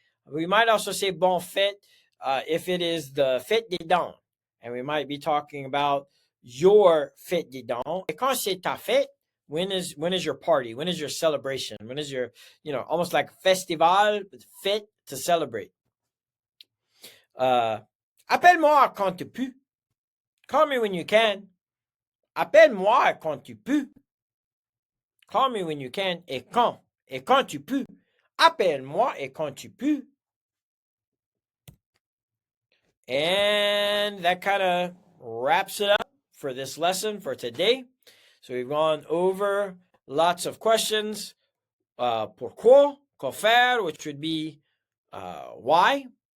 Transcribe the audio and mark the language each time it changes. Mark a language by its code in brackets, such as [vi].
[en] We might also say bon fête if it is the fête des dents. And we might be talking about your fête des dents. [fr] Et quand c'est ta fête, [en] when is your party? When is your celebration? When is your, almost like festival, fête to celebrate. [fr] Appelle-moi quand tu peux. [en] Call me when you can. [fr] Appelle-moi quand tu peux. [en] Call me when you can. [fr] Et quand tu peux. Appelle-moi et quand tu peux. [en] And that kind of wraps it up for this lesson for today. So we've gone over lots of questions. Pourquoi, quoi faire, which would be why.